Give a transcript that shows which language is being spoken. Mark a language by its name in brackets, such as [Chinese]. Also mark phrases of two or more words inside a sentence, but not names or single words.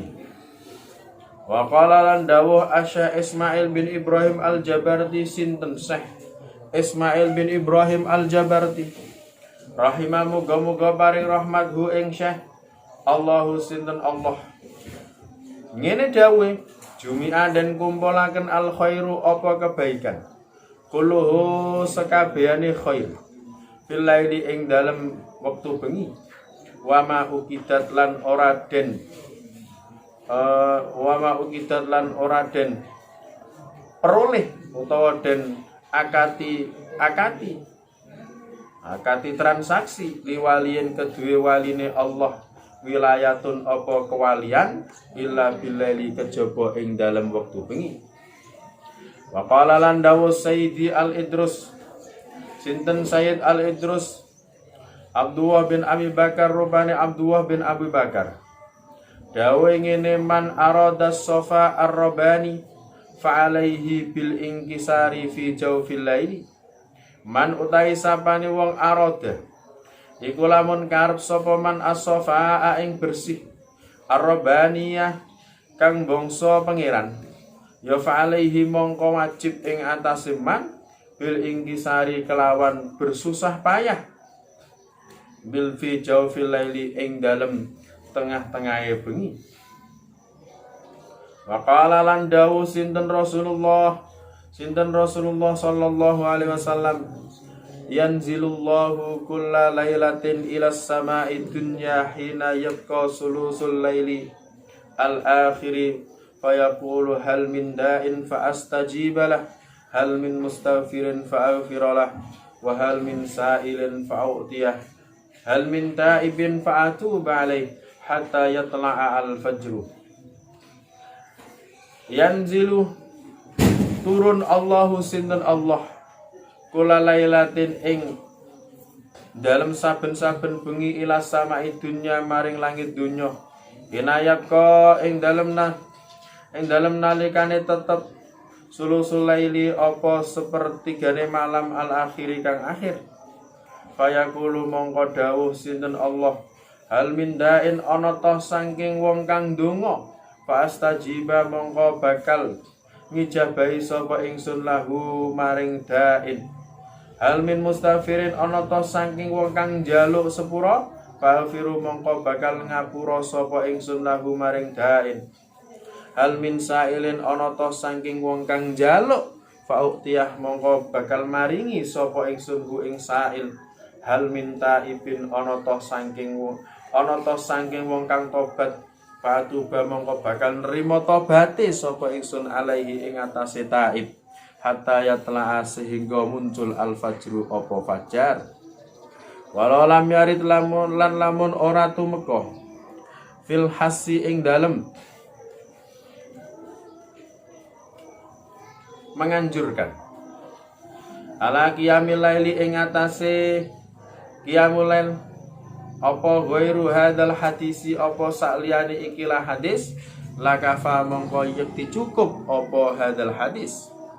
[Arabic] وقال [Javanese] lan dawu Asy-Syaikh Ismail bin Ibrahim Al-Jabarti sinten Syekh Ismail bin Ibrahim Al-Jabarti rahimahu muga-muga paring rahmat hu ing Syekh Allahu sinten Allah. Ngene dawuh jumi'a dan kumpulaken [Arabic] الخير [Javanese] apa kebaikan kulluhu sekabehane [Arabic] خير في الليل [Javanese] ing dalem wektu bengi [Arabic] وما عقدت [Javanese] lan ora den peroleh utawa den akati transaksi liwaliin kedue waline Allah wilayatun apa kewalian [Arabic] إلا بالليل [Javanese] kejaba ing dalem wektu bengi. [Arabic] وقال [Javanese] lan dawu Sayyidi Al-Idrus sinten Sayyid Al-Idrus Abdullah bin Abi Bakar rupane Abdullah bin Abi Bakar dawe ngene [Arabic] من أراد الصفا الرباني فعليه بالانكسار في جوف الليل. [Javanese] Man utahi sapane wong arada iku lamun karep sapa man as-sofa ing bersih ar-rabaniyah kang bangsa pangeran ya [Arabic] فعليه [Javanese] mongko wajib ing atase [Arabic] من بالانكسار [Javanese] kelawan bersusah payah [Arabic] ب في جوف الليل [Javanese] ing dalem tengah-tengahe bengi. [Arabic] وقال [Javanese] lan dawu sinten [Arabic] رسول الله صلى الله عليه وسلم ينزل الله كل ليلة إلى السماء الدنيا حين يبقى ثلث الليل الآخر فيقول هل من داع فأستجيب له هل من مستغفر فأغفر له وهل من سائل فأعطيه هل من تائب فأتوب عليه حتى يطلع الفجر. [Javanese] Yanzilu turun Allahu sinten Allah [Arabic] كل ليلة [Javanese] ing dalam saben-saben bengi [Arabic] إلى السماء الدنيا [Javanese] maring langit dunya inayat ka ing dalem nalikane tetep [Arabic] ثلث الليل [Javanese] apa sepertigane malam al-akhiri kang akhir fayaqulu mongko dawuh sinten Allah [Arabic] هل من داع [Javanese] ana ta saking wong kang donga [Arabic] فأستجيب [Javanese] mongko bakal ngijabahi sapa ingsun lahu maring da'in [Arabic] هل من مستغفر [Javanese] ana ta saking wong kang njaluk sepura faghfiru mongko bakal ngapura sapa ingsun lahu maring da'in [Arabic] هل من سائل [Javanese] ana ta saking wong kang njaluk fa'utiyah mongko bakal maringi sapa ingsun hu ing sa'il [Arabic] هل من تائب [Javanese] ana ta saking wong kang tobat fa'tuba mongko bakal nrimo tobate sapa ingsun alaihi ing atase ta'ib [Arabic] حتى يطلع [Javanese] sehingga muncul al-fajru apa fajar. [Arabic] ولو لم يرد [Javanese] lamun ora tumeka [Arabic] في الحث [Javanese] ing dalem menganjurkan [Arabic] على قيام الليل [Javanese] ing atase [Arabic] قيام الليل [Javanese] apa [Arabic] غير هذا الحديث [Javanese] apa sakliyane ikilah hadis lakafa mongko yekti cukup apa [Arabic] هذا الحديث